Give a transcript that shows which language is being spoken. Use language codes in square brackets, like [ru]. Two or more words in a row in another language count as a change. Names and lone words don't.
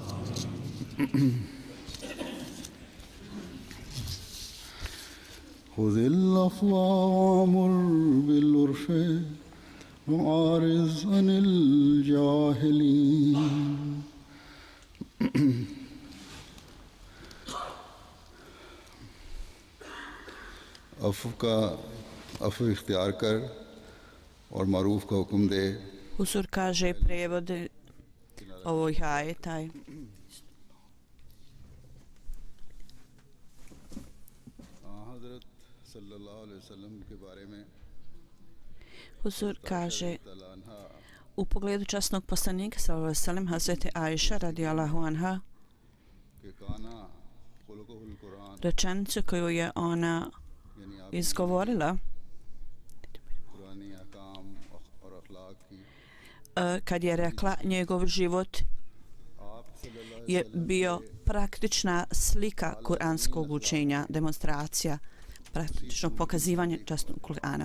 [ar] خذ العفو وأمر بالعرف وأعرض عن الجاهلين [ur] عفو اختیار کر اور معروف کا حکم دے. [bs] Husur kaže prijevod ovih ajeta. [ur] حضرت صلی اللہ علیہ وسلم کے بارے میں [bs] Husur kaže u pogledu časnog poslanika [ar] صلى الله عليه وسلم [bs] Hazreti Ajša [ar] رضي الله عنها [bs] rečenicu koju je ona izgovorila kad je rekla njegov život je bio praktična slika kuranskog učenja, demonstracija, praktično pokazivanje časnog Kur'ana.